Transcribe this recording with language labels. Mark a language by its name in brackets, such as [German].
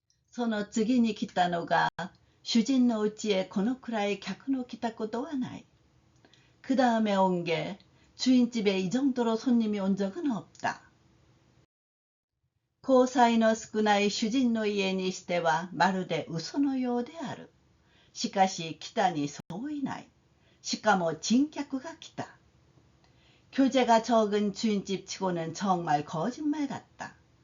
[Japanese] その次に来たのが、主人の家へこのくらい客の来たことはない。 [Korean] 그 다음에 온 게 주인집에 이 정도로 손님이 온 적은 없다. [Japanese] 交際の少ない主人の家にしてはまるで嘘のようである。しかし来たにそういない。しかも珍客が来た。 [Korean] 교제가 적은 주인집 치고는 정말 거짓말 같다.